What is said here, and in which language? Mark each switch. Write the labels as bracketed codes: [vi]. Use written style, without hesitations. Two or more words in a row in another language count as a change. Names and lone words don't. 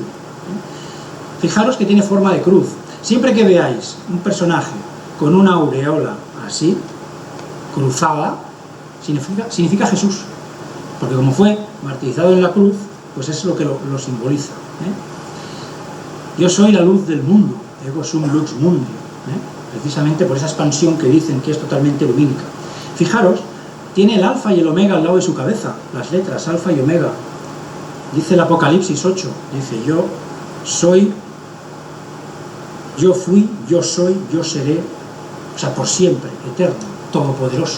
[es] Fijaros que tiene forma de cruz. Siempre que veáis un personaje con una aureola así, cruzada, significa Jesús. Porque como fue martirizado en la cruz, pues es lo que lo simboliza. Yo soy la luz del mundo, [la] ego sum lux mundi. [es] Precisamente por esa expansión que dicen que es totalmente lumínica. Fijaros, tiene el alfa y el omega al lado de su cabeza, las letras alfa y omega. Dice el Apocalipsis 8, dice yo soy, yo fui, yo soy, yo seré, o sea, por siempre, eterno, todopoderoso.